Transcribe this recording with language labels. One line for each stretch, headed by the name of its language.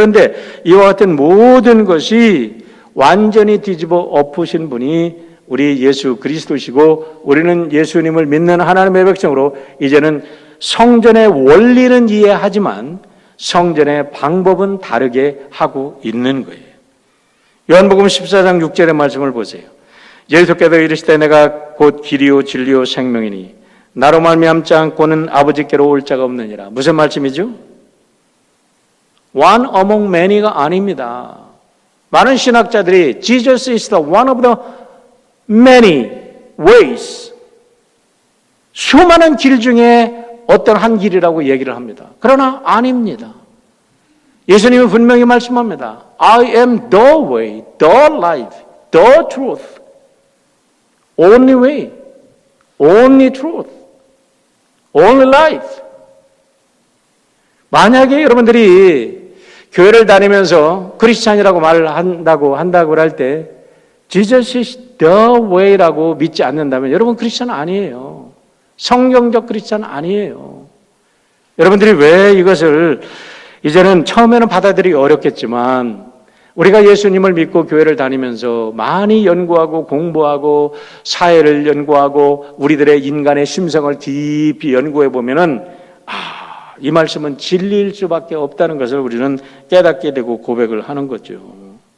Korean: 그런데 이와 같은 모든 것이 완전히 뒤집어 엎으신 분이 우리 예수 그리스도시고 우리는 예수님을 믿는 하나님의 백성으로 이제는 성전의 원리는 이해하지만 성전의 방법은 다르게 하고 있는 거예요. 요한복음 14장 6절의 말씀을 보세요. 예수께서 이르시되 내가 곧 길이요 진리요 생명이니 나로 말미암지 않고는 아버지께로 올 자가 없느니라. 무슨 말씀이죠?
English: One among many가 아닙니다.
Korean: 많은 신학자들이
English: Jesus is the one of the many ways,
Korean: 수많은 길 중에 어떤 한 길이라고 얘기를 합니다. 그러나 아닙니다. 예수님은 분명히 말씀합니다.
English: I am the way, the life, the truth. Only way, only truth, only life.
Korean: 만약에 여러분들이 교회를 다니면서 크리스찬이라고 말을 한다고 할 때
English: Jesus is the way
Korean: 라고 믿지 않는다면 여러분 크리스찬 아니에요. 성경적 크리스찬 아니에요. 여러분들이 왜 이것을 이제는 처음에는 받아들이기 어렵겠지만 우리가 예수님을 믿고 교회를 다니면서 많이 연구하고 공부하고 사회를 연구하고 우리들의 인간의 심성을 깊이 연구해 보면은 이 말씀은 진리일 수밖에 없다는 것을 우리는 깨닫게 되고 고백을 하는 거죠.